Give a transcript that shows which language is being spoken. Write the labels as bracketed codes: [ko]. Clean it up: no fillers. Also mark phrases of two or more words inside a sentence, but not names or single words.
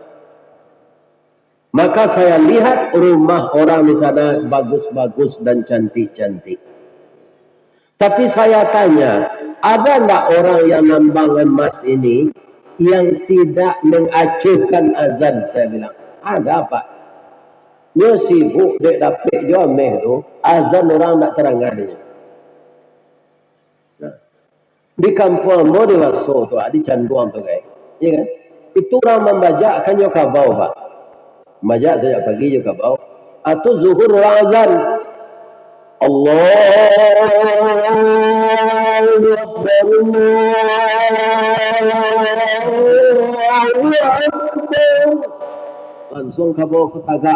[id] Maka saya lihat rumah orang di sana bagus-bagus dan cantik-cantik. Tapi saya tanya, ada enggak orang yang nambang emas ini yang tidak mengacuhkan azan? Saya bilang, ada pak. [min] Nyo sibuk dek dapet jo ameh tu, azan orang tak terangkan. Di kampung ambo di Waso tu, di Canduang tu guys. [id] Ya kan? [min] Itu orang membajak kan yo kabau pak. Membajak sejak pagi yo kabau. [id] Atau zuhur orang azan. [ar] الله أكبر. [min] Langsung kabau ke tagak.